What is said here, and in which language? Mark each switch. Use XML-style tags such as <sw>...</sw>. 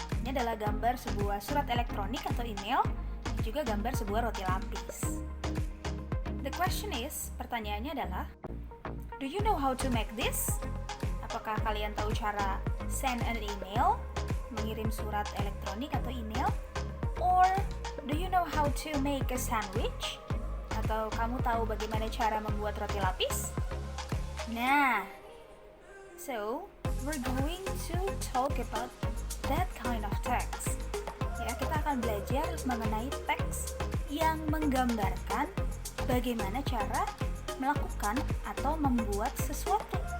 <id>Ini adalah gambar sebuah surat elektronik atau email, dan juga gambar sebuah roti lapis.</id> <en>The question is,</en> <id>pertanyaannya adalah,</id> <en>do you know how to make this?</en> <id>Apakah kalian tahu cara</id> <en>send an email,</en> <id>mengirim surat elektronik atau email?</id> <en>Or do you know how to make a sandwich?</en> <id>Atau kamu tahu bagaimana cara membuat roti lapis?</id> <en>Nah, so we're going to talk about that kind of text.</en> <id>Ya, kita akan belajar mengenai teks yang menggambarkan bagaimana cara melakukan atau membuat sesuatu.</id>